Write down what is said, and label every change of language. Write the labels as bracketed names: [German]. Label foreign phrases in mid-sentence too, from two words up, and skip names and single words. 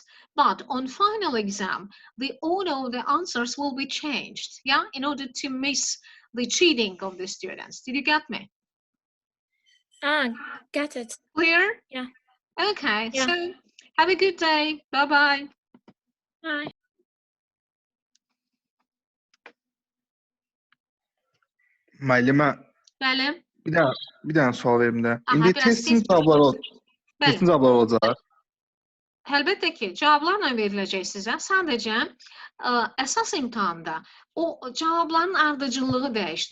[English] But on final exam, the order of the answers will be changed, yeah, in order to miss the cheating of the students. Did you get me? Get it. Clear? Yeah. Okay, yeah. So have a good day. Bye-bye. Bye. [Azerbaijani] Müəllimə. Bəli. Bir dənə sual verim də. İndi testin cavabları olacaq. Əlbəttə ki, cavablarla veriləcək sizə. Sadəcə əsas imtahanda o cavabların ardıcıllığı dəyişdiriləcək.